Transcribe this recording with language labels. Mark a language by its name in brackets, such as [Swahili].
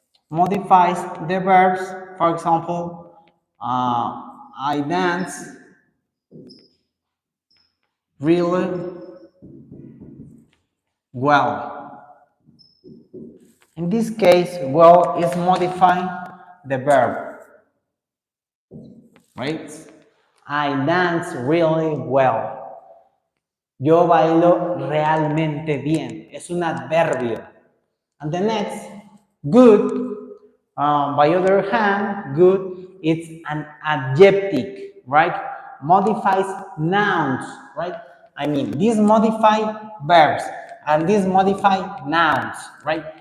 [English] Modifies the verbs. For example, I dance really well. In this case, well is modifying the verb, right? I dance really well. [Spanish] Yo bailo realmente bien. Es un adverbio. [English] And the next, good, by other hand, good, it's an adjective, right? Modifies nouns, right? I mean, these modify verbs and these modify nouns, right?